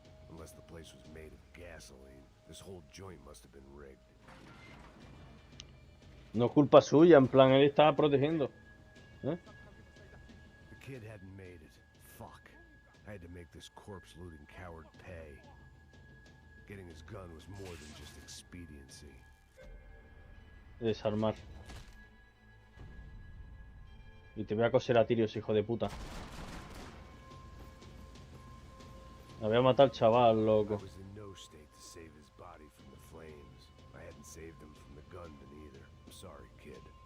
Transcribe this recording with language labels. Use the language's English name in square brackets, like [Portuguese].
[English] Unless the place was made of gasoline. This whole joint must have been rigged. [Spanish] No es culpa suya, en plan, él estaba protegiendo. ¿Eh? [English] The kid hadn't made it. Fuck. I had to make this corpse-looting coward pay. Getting his gun was more than just expediency. [Spanish] Desarmar. Y te voy a coser a tiros, hijo de puta. Me voy a matar al chaval, loco. [English] I was in no state to save his body from the flames. I hadn't saved him from the gunman either. I'm sorry, kid.